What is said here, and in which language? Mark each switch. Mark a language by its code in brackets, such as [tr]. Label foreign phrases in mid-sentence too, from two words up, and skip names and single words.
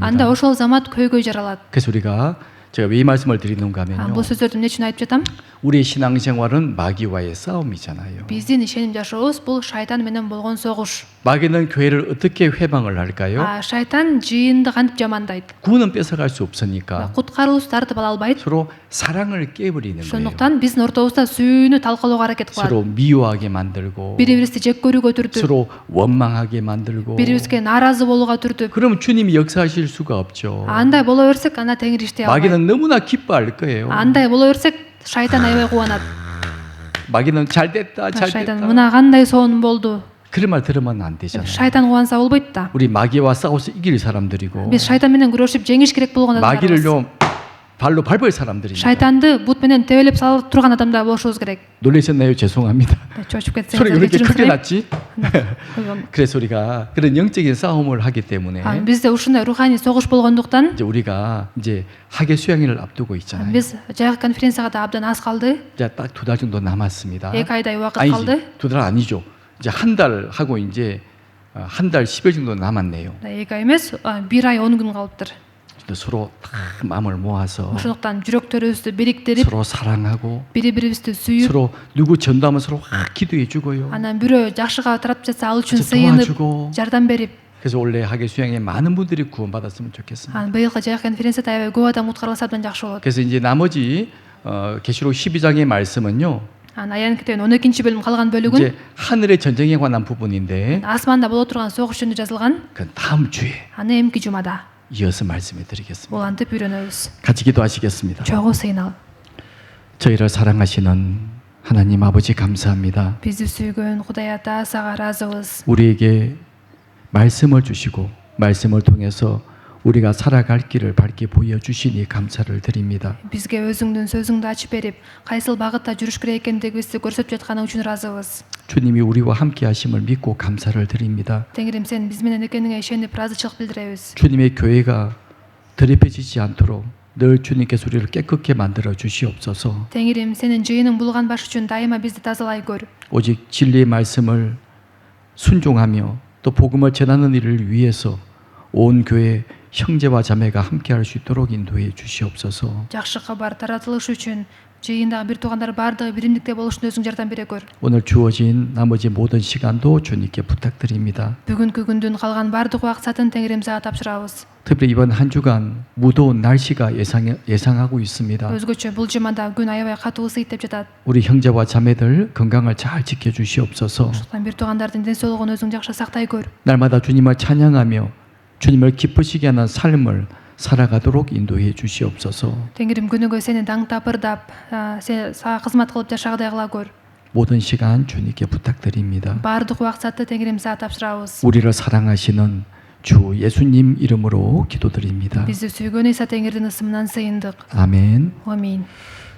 [ky] анда ошол замат көйгөй жаралат. [ko] 그래서 우리가 제가 왜 이 말씀을 드리는가 하면요. [ky] Бул сөздөрдү эмне үчүн айтып жатам? [ko] 우리의 신앙생활은 마귀와의 싸움이잖아요. [ky] Биздин ишеним жашообуз бул шайтан менен болгон согуш. [ko] 마귀는 교회를 어떻게 회방을 할까요? [ky] Шайтан жыйынды кантип жамандайт? [ko] 구원은 뺏어갈 수 없으니까 [ky] Куткаруубузду тартып ала албайт. [ko] 서로 사랑을 깨버리는 거예요. [ky] Ошондуктан биздин ортобузда сүйүүнү талкалоого аракет кылат. [ko] 서로 미워하게 만들고 [ky] Бири-бирибизди жек көрүүгө түртүп, [ko] 서로 원망하게 만들고 [ky] бири-бирибизге нааразы болууга түртүп. [ko] 그러면 주님이 역사하실 수가 없죠. [ky] Андай боло берсек, анда Теңир иштей албайт. [ko] 마귀는 너무나 기뻐할 거예요. [ky] Андай боло берсек, шайтан аябай кубанат. [ko] 마귀는 잘 됐다, 잘 [ky] Шайтан [ko] 됐다. [ky] мына кандай сонун болду. [ko] 그런 말 들으면 안 되잖아요. [ky] Шайтан кубанса болбойт да. [ko] 우리 마귀와 싸워서 이길 사람들이고 [ky] Биз шайтан менен күрөшүп жеңиш керек болгон адамдарбыз. [ko] 마귀를요 발로 밟을 사람들입니다. [ky] Шайтанды бут менен тебелеп салып турган адамдар болушубуз керек. [ko] 놀라셨나요? 죄송합니다. [ky] Чочуп кетсеңиз. [ko] 소리가 그렇게 크게 났지? 났지? 그래서 우리가 그런 영적인 싸움을 하기 때문에 [ky] Бизде ушундай руханий согуш болгондуктан [ko] 이제 우리가 이제 학예 수양회를 앞두고 있잖아요. [ky] биз жайкы конференцияга да абдан аз калды. [ko] 이제 딱 2달 정도 남았습니다. [ky] 2 айдай убакыт [ko] 아니지, [ky] калды. [ko] 2달 아니죠. 이제 한 달 하고 이제 한 달 10일 정도 남았네요. [ky] эки ай эмес 1 ай 10 күн калыптыр. [ko] 근데 서로 다 마음을 모아서 [ky] ошондуктан жүрөктөрүбүздү бириктирип [ko] 서로 사랑하고 [ky] бири бирибизди сүйүп [ko] 서로 누구 전도하면 서로 기도해 주고요. [ky] анан бирөө жакшыга тарап жатса ал үчүн [ko] 같이 [ky] сыйынып [ko] 도와주고. [ky] жардам берип [ko] 그래서 올해 하계 수양에 많은 분들이 구원받았으면 좋겠습니다. [ky] анан быйылкы жайык конференцияда аябай көп адам куткарылса абдан жакшы болот. [ko] 그래서 이제 나머지 계시록 12장의 말씀은요. [ky] анан аянын китебинин 12 бөлүм калган бөлүгүн [ko] 이제 하늘의 전쟁에 관한 부분인데 [ky] асманда боло турган согуш жөнүндө жазылган. [ko] 그 다음 주에 [ky] аны эмки жумада [ko] 이어서 말씀해 드리겠습니다. [ky] улантып үйрөнөбүз. [ko] 같이 기도하시겠습니다. [ky] чогуу сыйыналы. [ko] 저희를 사랑하시는 하나님 아버지 감사합니다. [ky] бизди сүйгөн Кудай Ата сага ыраазыбыз. [ko] 우리에게 말씀을 주시고 말씀을 통해서 우리가 살아갈 길을 밝게 보여주시니 감사를 드립니다. [ky] бизге өзүңдүн сөзүңдү ачып берип кайсыл багытта жүрүш керек экендигибизди көрсөтүп жатканың үчүн ыраазыбыз. [ko] 주님이 우리와 함께 하심을 믿고 감사를 드립니다. [ky] Теңирим сен биз менен экениңе ишенип ыраазычылык билдиребиз. [ko] 주님의 교회가 드립해지지 않도록 늘 주님께서 우리를 깨끗게 만들어 주시옵소서. [ky] Теңирим сенин жыйының булган баш үчүн дайыма бизди тазалай көр. [ko] 오직 진리의 말씀을 순종하며 또 복음을 전하는 일을 위해서 온 교회 형제와 자매가 함께할 수 있도록 인도해 주시옵소서. [ky] Жакшы кабар таратылыш үчүн жыйындагы бир туугандар бардыгы биримдикте болушуна өзүң жардам бере көр. [ko] 오늘 주어진 나머지 모든 시간도 주님께 부탁드립니다. [ky] Бүгүнкү күндүн калган бардык убакытын Теңирим сага тапшырабыз. [ko] 특별히 이번 한 주간 무더운 날씨가 예상하고 있습니다. [ky] Өзгөчө бул жумада күн аябай катуу ысыйт деп жатат. [ko] 우리 형제와 자매들 건강을 잘 지켜 주시옵소서. [ky] Ошондуктан бир туугандардын ден соолугун өзүң жакшы сактай көр. [ko] 날마다 주님을 찬양하며 주님을 기쁘시게 하는 삶을 살아가도록 인도해 주시옵소서. [ky] Теңирим күнүгө сени даңктап ырдап, сага кызмат кылып жашагыдай кыла көр. [ko] 모든 시간 주님께 부탁드립니다. [ky] Бардык убакытты Теңирим сага тапшырабыз. [ko] 우리를 사랑하시는 주 예수님 이름으로 기도드립니다. [ky] Бизди сүйгөн Иса Теңирдин ысымынан сыйындык. [ko] 아멘. [ky] Амин.